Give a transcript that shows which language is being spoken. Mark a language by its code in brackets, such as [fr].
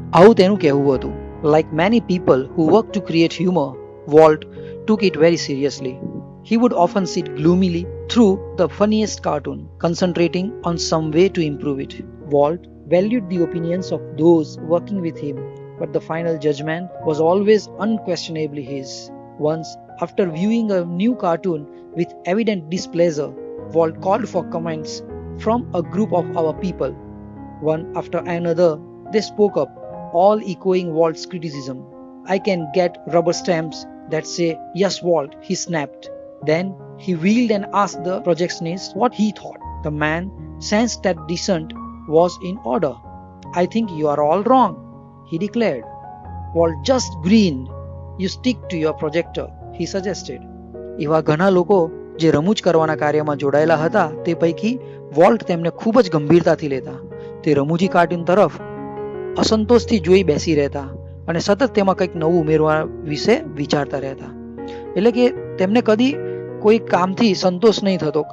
[gu] આવું તેનું કહેવું હતું. [en] Like many people who work to create humor, Walt took it very seriously. He would often sit gloomily through the funniest cartoon, concentrating on some way to improve it. Walt valued the opinions of those working with him, but the final judgment was always unquestionably his. Once, after viewing a new cartoon with evident displeasure, Walt called for comments from a group of our people. One after another, they spoke up, all echoing Walt's criticism. I can get rubber stamps that say, "Yes, Walt," he snapped. Then he wheeled and asked the projectionist what he thought. The man sensed that dissent was in order. "I think you are all wrong," he declared. Walt just grinned. "You stick to your projector," he suggested. [gu] એવા ઘણા લોકો જે રમૂજ કરવાના કાર્યમાં જોડાયેલા હતા તે પૈકી વોલ્ટ તેમને ખૂબ જ ગંભીરતાથી લેતા. તે રમૂજી કાર્ટૂન તરફ અસંતોષથી જોઈ બેસી રહેતા અને સતત તેમાં કંઈક નવું ઉમેરવા વિશે વિચારતા રહેતા. એટલે કે તેમને કદી કોઈ કામથી સંતોષ નહીં થતો.